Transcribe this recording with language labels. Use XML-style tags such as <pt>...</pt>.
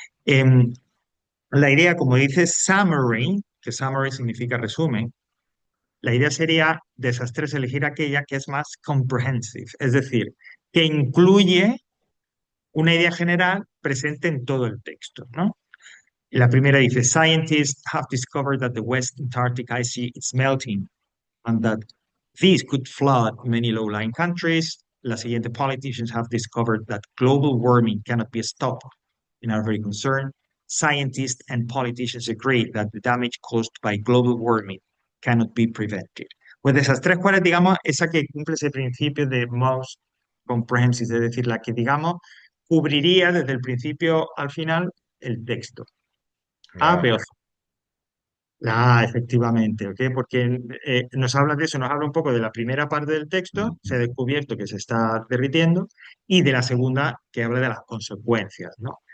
<es>Em, la idea, como dice summary, que summary significa resumen, la idea sería de esas tres elegir aquella que es más comprehensive, es decir, que incluye una idea general presente en todo el texto, ¿no? La primera dice,</es> <en>scientists have discovered that the West Antarctic ice sheet is melting and that this could flood many low-lying countries.</en> <es>La siguiente,</es> <en>politicians have discovered that global warming cannot be stopped and are very concerned. Scientists and politicians agree that the damage caused by global warming cannot be prevented.</en> <es>Pues de esas tres, ¿cuál es, digamos, esa que cumple ese principio de</es> <en>most comprehensive,</en> <es>es decir, la que, digamos, cubriría desde el principio al final el texto? A, B La, o C. La A, efectivamente, ¿ok? Porque nos habla de eso, nos habla un poco de la primera parte del texto, se ha descubierto que se está derritiendo, y de la segunda, que habla de las consecuencias, ¿no?</es>